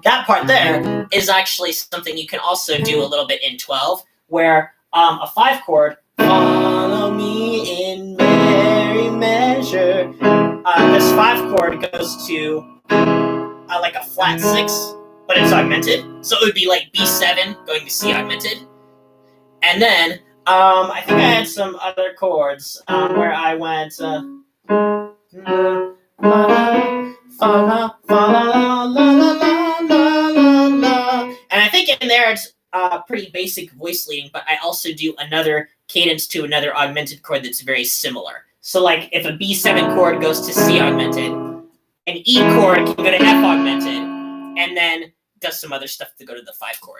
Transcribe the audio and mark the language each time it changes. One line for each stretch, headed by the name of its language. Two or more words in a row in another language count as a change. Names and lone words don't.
English: That part there is actually something you can also do a little bit in 12, where a 5 chord, follow me in merry measure. This 5 chord goes to like a flat 6. But it's augmented, so it would be like B7 going to C augmented. And then I think I had some other chords where I went fa la la la la la la. And I think in there it's pretty basic voice leading, but I also do another cadence to another augmented chord that's very similar. So like if a B7 chord goes to C augmented, an E chord can go to F augmented, and then does some other stuff to go to the 5 chord.